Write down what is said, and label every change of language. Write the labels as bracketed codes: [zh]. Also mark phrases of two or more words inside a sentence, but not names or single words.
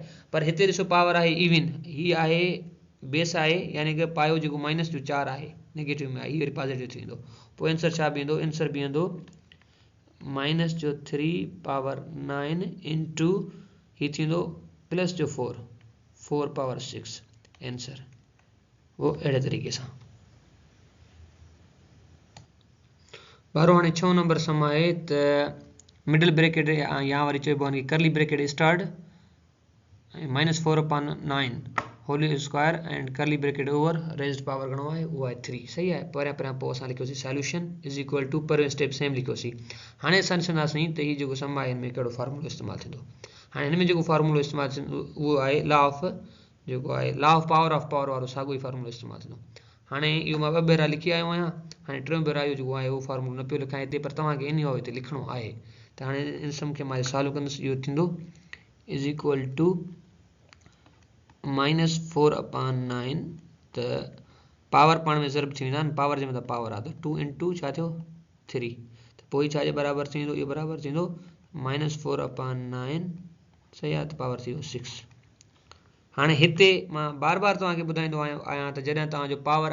[sd] पर हिते ॾिसो पावर आहे इवन, हीअ आहे बेस आहे यानी कि पायो जेको -4 आहे नेगेटिव में आहे, हीअ वरी पॉज़िटिव थी वेंदो। पोइ आंसर छा बीहंदो, आंसर बीहंदो -3 पावर 9 इंटू हीअ थींदो +4 पावर 6 आंसर वो अहिड़े तरीक़े सां। ॿारहों हाणे 6 नंबर सम आहे त [en] middle bracket [sd] या वरी चइबो आहे [en] curly bracket start -4/9 whole square end curly bracket over raised power [sd] घणो आहे, उहो आहे 3 सही आहे। पहिरियां पोइ असां लिखियोसीं [en] solution is equal to [sd] पहिरियों स्टेप सेम लिखियोसीं। हाणे असां ॾिसंदासीं त हीउ जेको सम आहे हिन में कहिड़ो फार्मूलो इस्तेमालु थींदो। हाणे हिन में जेको फार्मूलो इस्तेमालु थींदो उहो आहे [en] law of power [sd] वारो साॻियो ई फार्मूलो इस्तेमालु थींदो। हाणे इहो मां 2 भेरा लिखी आयो आहियां, हाणे 3 भेरा इहो जेको आहे उहो फार्मूलो न पियो लिखां हिते, पर तव्हांखे इन जो हिते लिखिणो आहे त हाणे इन सम खे मां सॉल्व कंदुसि इहो थींदो [en] is equal to [sd] -4/9 त पावर पाण में ज़रब थी वेंदा आहिनि पावर जे मथां पावर आहे त 2 × छा थियो 3 त पोइ छाजे बराबरि थींदो इहो बराबरि थींदो -4/9 सही आहे त पावर थी वियो 6 हाणे हिते मां बार बार तव्हांखे ॿुधाईंदो आहियां त जॾहिं तव्हांजो पावर